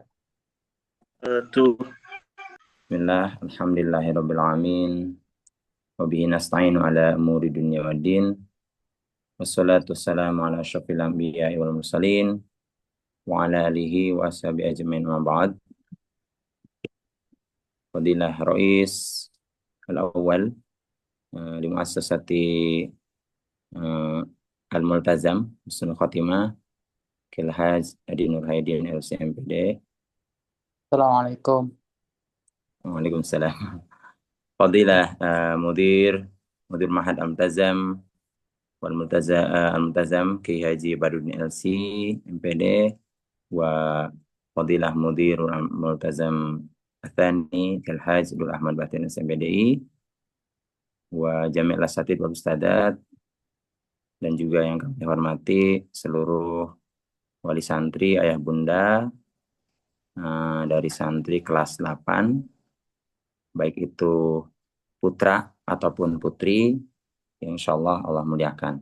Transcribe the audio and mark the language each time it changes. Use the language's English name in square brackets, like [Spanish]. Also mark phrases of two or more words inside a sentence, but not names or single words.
[Arabic] Tuh. بسم الله، الحمد لله رب العالمين. وبه نستعين على أمور الدنيا والدين. والصلاة والسلام على أشرف الأنبياء والمرسلين وعلى آله وأصحابه أجمعين وبعد. فضيلة رئيس الأول دي مؤسسة الملتزم حسن الخاتمة كي الحاج آدي نور حيدين LCMPD. السلام عليكم. وعليكم السلام. فضيلة مدير معهد الملتزم وال الملتزم كي حاجي بدر الدين LC MPD و فضيلة مدير الملتزم أثاني كي الحاج عبد أحمد باطن SMPDI وجميع الأساتذة والأستاذات, [Indonesian] dan juga yang kami hormati seluruh wali santri, ayah bunda dari santri kelas 8, baik itu putra ataupun putri, [Arabic] إن شاء الله [Indonesian] Allah muliakan.